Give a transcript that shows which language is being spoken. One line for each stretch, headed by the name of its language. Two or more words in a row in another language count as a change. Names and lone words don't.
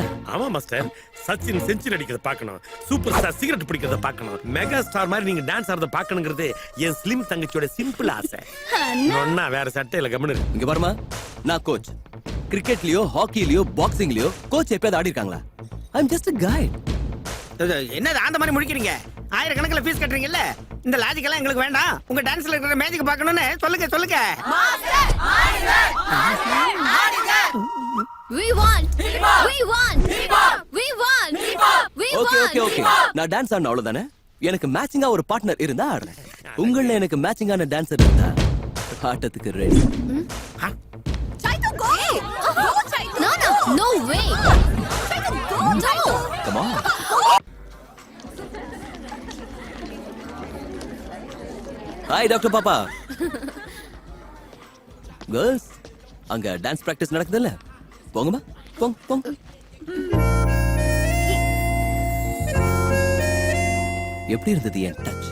Tamil: ஆமா மாஸ்டர், சச்சின் செஞ்சுரி அடிக்கிறத பார்க்கணும்,
English: super star
Tamil: சிகரெட் பிடிக்கிறத பார்க்கணும்,
English: mega star
Tamil: மாதிரி நீங்க டான்ஸ் ஆடுறத பார்க்கணுங்கிறது என் ஸ்லிம் தங்கச்சியோட சிம்பிள் ஆசை. ஒண்ணா வேற சட்டையில கவனம் இருக்கு. இங்க பாருமா, நான் கோச். கிரிக்கெட்லயோ ஹாக்கிலயோ பாக்ஸிங்லயோ கோச் எப்பயாவது ஆடி இருக்காங்களா?
English: I am just a guide.
Tamil: என்னது அந்த மாதிரி முடிக்கிறீங்க? ஆயிரக்கணக்கில் ஃபீஸ் கட்டுறீங்கல்ல, இந்த லாஜிக் எல்லாம் எங்களுக்கு வேண்டாம். உங்க டான்ஸ்ல இருக்கிற மேஜிக் பார்க்கணும்னு சொல்லுங்க சொல்லுங்க.
English: We want. We want. We want. We okay want.
Tamil: ஓகே ஓகே, நான் டான்ஸ் ஆடணும் அவ்வளவுதானே. எனக்கு மேட்சிங்கா ஒரு பார்ட்னர் இருந்தா ஆடுறேன். உங்கள எனக்கு மேட்சிங்கான டான்சர் இருந்தா ஆட்டத்துக்கு ரெடி.
English: Chaito, go. No, no, no way. Chaito, go. Chaito. Come on.
Tamil: ஹாய் டாக்டர் பாப்பா. கேர்ள்ஸ், அங்க
English: dance practice
Tamil: நடக்குதுல்ல, போங்கம்மா, போங்க போங்க. எப்படி இருந்தது என் டச்?